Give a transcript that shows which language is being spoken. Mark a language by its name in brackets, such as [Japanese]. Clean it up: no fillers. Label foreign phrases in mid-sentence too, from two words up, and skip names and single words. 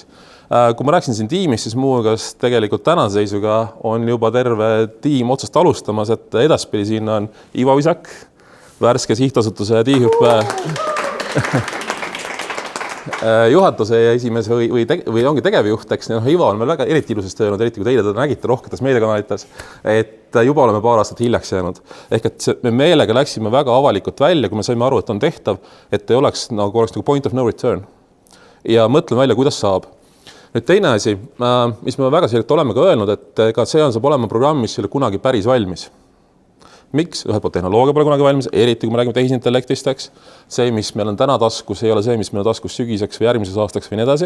[Estonian] Kui ma rääksin siin tiimist, siis muuhulgas tegelikult tänase seisuga on juba terve tiim otsast alustamas, et edaspidi siin on Ivo Visak, värske sihtasutuse tiihüppe juhatuse esimees või ongi tegevjuht, eks. Ivo on meil väga eriti ilusasti öelnud, eriti kui teile teda nägite rohketes meediakanalites, et juba oleme paar aastat hiljaks jäänud. Ehk et me meelega läksime väga avalikult välja, kui me saime aru, et on tehtav, et ei oleks nagu [English] point of no return. [Estonian] Ja mõtleme välja, kuidas saab. Nüüd teine asi, mis me väga selgelt oleme ka öelnud, et ka see saab olema programm, mis ei ole kunagi päris valmis. Miks? Ühelt poolt tehnoloogia pole kunagi valmis, eriti kui me räägime tehisintellektist, eks. See, mis meil on täna taskus, ei ole see, mis meil on taskus sügiseks või järgmises aastaks või nii edasi.